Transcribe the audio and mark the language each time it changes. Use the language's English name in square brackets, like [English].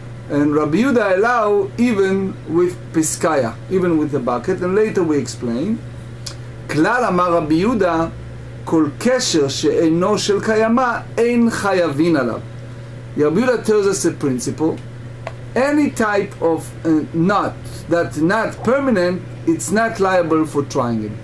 [English] And Rabbi Yehuda allow even with piskaya, even with the bucket, and later we explain. [Hebrew] כלל אמר רבי יהודה, כל קשר שאינו של קיימה, אין חייבין עליו. [English] Rabbi Yehuda tells us a principle. Any type of knot that's not permanent, it's not liable for trying it.